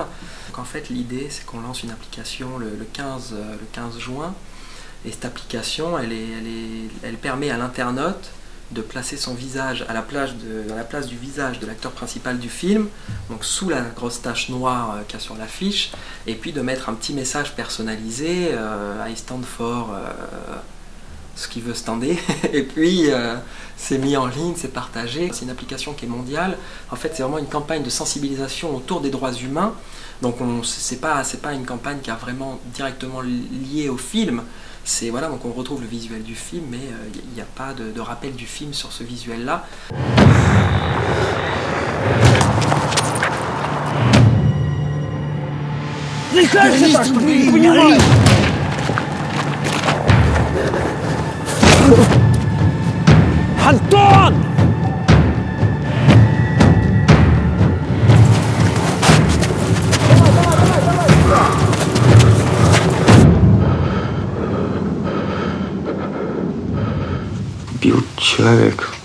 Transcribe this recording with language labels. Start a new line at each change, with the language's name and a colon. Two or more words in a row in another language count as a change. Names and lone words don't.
French: Donc en fait, l'idée, c'est qu'on lance une application le 15 juin, et cette application, elle permet à l'internaute de placer son visage dans la place du visage de l'acteur principal du film, donc sous la grosse tache noire qu'il y a sur l'affiche, et puis de mettre un petit message personnalisé,
English: I stand for
French: ce qu'il veut stander, et puis c'est mis en ligne, c'est partagé. C'est une application qui est mondiale. En fait, c'est vraiment une campagne de sensibilisation autour des droits humains. Donc c'est pas une campagne qui est vraiment directement liée au film. Voilà, donc on retrouve le visuel du film, mais il n'y a pas de rappel du film sur ce visuel-là.
Russian: Антон! Убил человека.